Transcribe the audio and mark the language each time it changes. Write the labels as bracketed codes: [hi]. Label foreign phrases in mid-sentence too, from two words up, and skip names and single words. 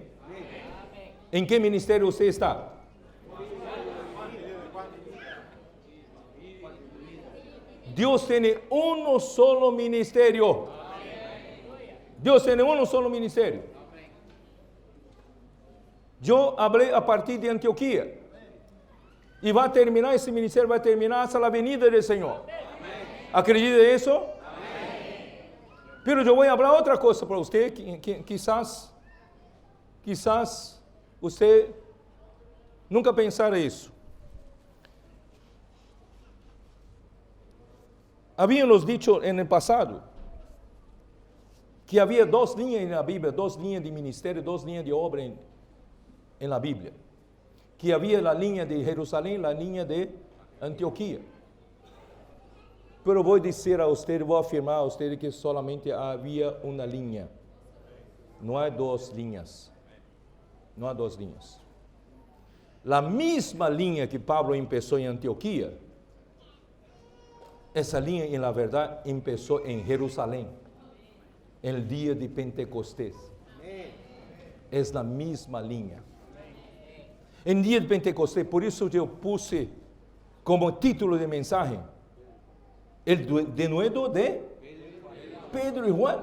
[pt] Em que ministério você está? Deus tem um solo ministério. Deus tem um solo ministério. Eu falei a partir de Antioquia. E vai terminar, esse ministério vai terminar hasta a venida do Senhor. Acredita nisso? Pero eu vou falar outra coisa para você, que quizás você nunca pensara isso. [es] Habíamos dicho [pt] no passado que havia duas linhas na Bíblia, duas linhas de ministério, duas linhas de obra na Bíblia. Que havia a linha de Jerusalém, a linha de Antioquia. Pero vou dizer a você, vou afirmar a você que solamente havia uma linha. Não há duas linhas. Não há duas linhas. A mesma linha que Pablo começou em Antioquia, [es] esa línea en la verdad empezó en Jerusalén, el día de Pentecostés. Es la misma línea. En día de Pentecostés, por eso yo puse como título de mensaje, el denuedo de Pedro y Juan.